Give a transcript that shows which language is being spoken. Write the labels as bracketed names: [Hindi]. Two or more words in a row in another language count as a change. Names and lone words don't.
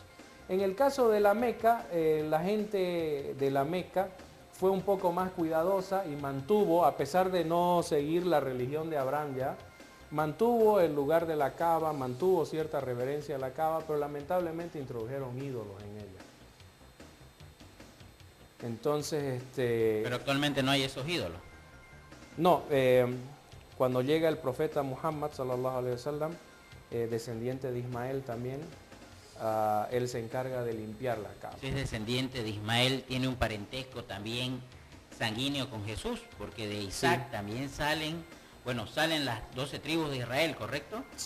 [Spanish] En el caso de la Meca, la gente de la Meca fue un poco más cuidadosa y mantuvo, a pesar de no seguir la religión de Abraham ya, mantuvo el lugar de la Kaaba, mantuvo cierta reverencia a la Kaaba, pero lamentablemente introdujeron ídolos en ella. Entonces, Pero actualmente no hay esos ídolos. No, cuando llega el profeta Muhammad, [Arabic] صلى الله عليه وسلم, [Spanish] descendiente de Ismael también, él se encarga de limpiar la Kaaba. Si es descendiente de Ismael, tiene un parentesco también sanguíneo con Jesús, porque de Isaac Sí. también salen las 12 tribus de Israel, ¿correcto? Sí.